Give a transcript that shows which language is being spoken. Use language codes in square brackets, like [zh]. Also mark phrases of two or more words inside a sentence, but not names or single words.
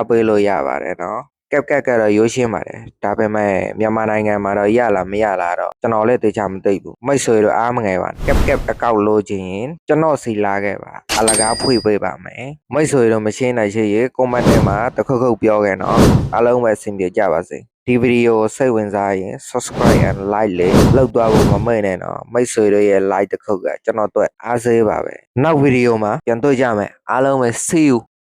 [my] ပေးလို့ရပါတယ်နော် cap ကတော့ရိုးရှင်းပါတယ်ဒါပေမဲ့မြန်မာနိုင်ငံမှာတော့ရလားမရလားတော့ကျွန်တော်လည်းသိချာမသိဘူးမိတ်ဆွေတို့အားမငယ်ပါ cap အကောက်လို့ချင်းကျွန်တော်စီလာခဲ့ပါအလကားဖွေပေးပါမယ်မိတ်ဆွေတို့မရှင်းနိုင်ချင်ရေ comment ထဲမှာတခုခုပြောခဲ့နော်အားလုံးပဲအဆင်ပြေကြပါစေဒီဗီဒီယိုကိုစိတ်ဝင်စားရင် [en] subscribe and like [my] လေးလုပ်သွားဖို့မမေ့နဲ့နော်မိတ်ဆွေတို့ရဲ့ like တစ်ခုကကျွန်တော်တို့အားစေးပါပဲနောက်ဗီဒီယိုမှာပြန်တွေ့ကြမယ်အားလုံးပဲ [en] see you